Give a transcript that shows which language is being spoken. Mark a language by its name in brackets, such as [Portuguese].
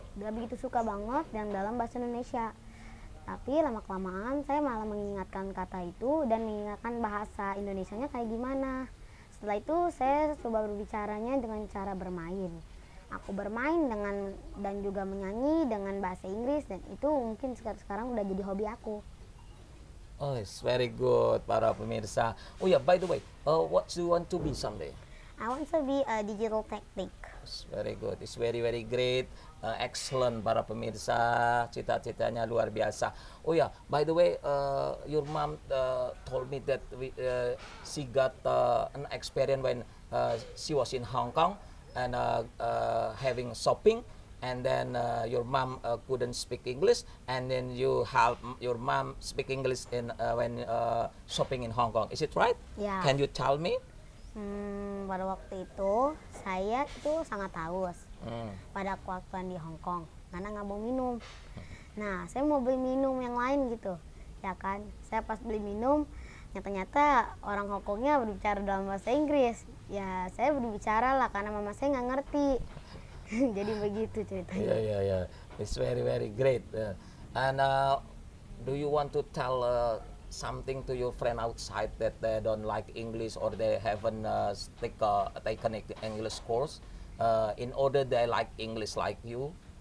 [Indonesian] Udah begitu suka banget yang dalam bahasa Indonesia. Tapi lama-kelamaan saya malah mengingatkan kata itu dan mengingatkan bahasa Indonesianya kayak gimana. Setelah itu saya coba berbicaranya dengan cara bermain. Aku bermain dengan dan juga menyanyi dengan bahasa Inggris, dan itu mungkin sekarang udah jadi hobi aku. [English] Oh, it's very good, [Indonesian] para pemirsa. [English] Oh ya, by the way, what do you want to be someday? I want to be a digital technic. It's very good. It's very very great. Excellent, [Indonesian] para pemirsa. Cita-citanya luar biasa. [English] Oh ya, by the way, your mom told me that she got an experience when she was in Hong Kong and having shopping, and then your mom couldn't speak English, and then you help your mom speak English in when shopping in Hong Kong. Is it right? Yeah. Can you tell me? [Indonesian] Pada waktu itu saya tuh sangat haus pada waktu di Hong Kong karena nggak mau minum. Nah, saya mau beli minum yang lain gitu, ya kan? Saya pas beli minum, ternyata orang Hong Kongnya berbicara dalam bahasa Inggris. Ya, saya berbicara lah karena mama saya nggak ngerti. Jadi begitu ceritanya. [English] Yeah. It's very great. And do you want to tell something to your friend outside that they don't like English or they haven't taken an English course in order they like English like you?